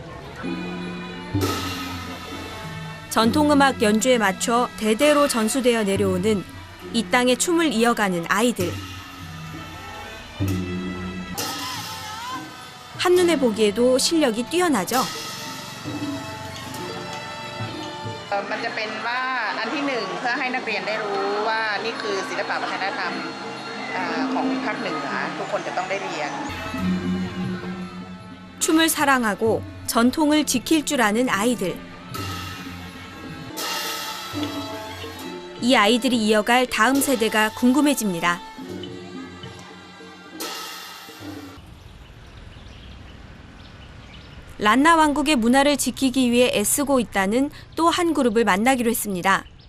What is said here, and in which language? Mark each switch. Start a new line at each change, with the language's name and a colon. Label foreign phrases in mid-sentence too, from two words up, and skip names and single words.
Korean: 전통음악 연주에 맞춰 대대로 전수되어 내려오는 이 땅의 춤을 이어가는 아이들. 한눈에 보기에도 실력이 뛰어나죠.
Thai: มันจะเป็นว่าอันที่หนึ่งเพื่อให้นักเรียนได้รู้ว่านี่คือศิลปะวัฒนธรรมของภาคเหนือทุกคนจะต้องได้เรียน
Korean: 춤을 사랑하고 전통을 지킬 줄 아는 아이들. 이 아이들이 이어갈 다음 세대가 궁금해집니다. 란나 왕국의 문화를 지키기 위해 애쓰고 있다는 또 한 그룹을 만나기로 했습니다.